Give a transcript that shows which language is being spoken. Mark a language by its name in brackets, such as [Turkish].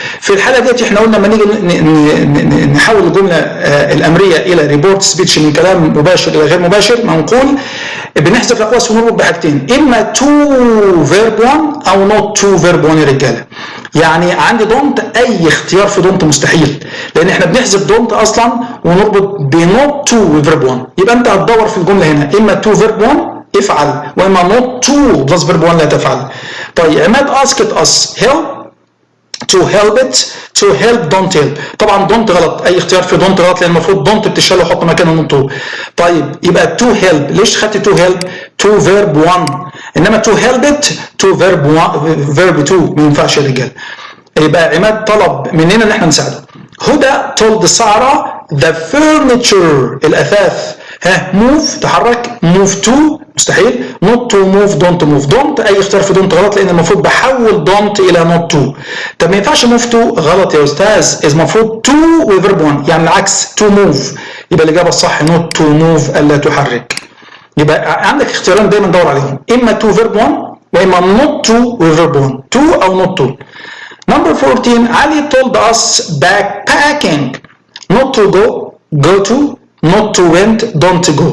[Arabic] في الحاله ديت احنا قلنا لما نيجي نحول الجمله الامريه الى ريبورت سبيتش من كلام مباشر الى غير مباشر منقول بنحذف الاقواس ونربط بحاجتين اما تو فيرب 1 او نوت تو فيرب 1 يا رجاله. يعني عندي دونت اي اختيار في دونت مستحيل لان احنا بنحذف دونت اصلا ونربط بنوت تو فيرب 1. يبقى انت هتدور في الجمله هنا اما تو فيرب 1 افعل واما not to بلس فيرب 1 لا تفعل. [English] طيب عماد asked us help to help it to help don't help. [Arabic] طبعا don't غلط اي اختيار في don't غلط لان المفروض don't بتشال وحط مكانه not to. [English] طيب يبقى to help ليش خدت to help to verb 1 انما to help it to verb 2 [Arabic] ما ينفعش يا رجال. يبقى عماد طلب مننا ان احنا نساعده. هدى told سارة [English] the furniture [Arabic] الاثاث move تحرك move to مستحيل [English] not to move [Arabic] don't اي اختيار في don't غلط لان المفروض بحول don't الى not to. طب ما ينفعش move to غلط يا استاذ المفروض to وفيرب 1 يعني العكس [English] to move [Arabic] يبقى الاجابه الصح [English] not to move [Arabic] الا تحرك. يبقى عندك اختيارين دايما دور عليهم اما [English] to verb 1 [Arabic] واما not to وفيرب 1 to او not to. [English] number 14 علي told us backpacking not to go to not to went don't go.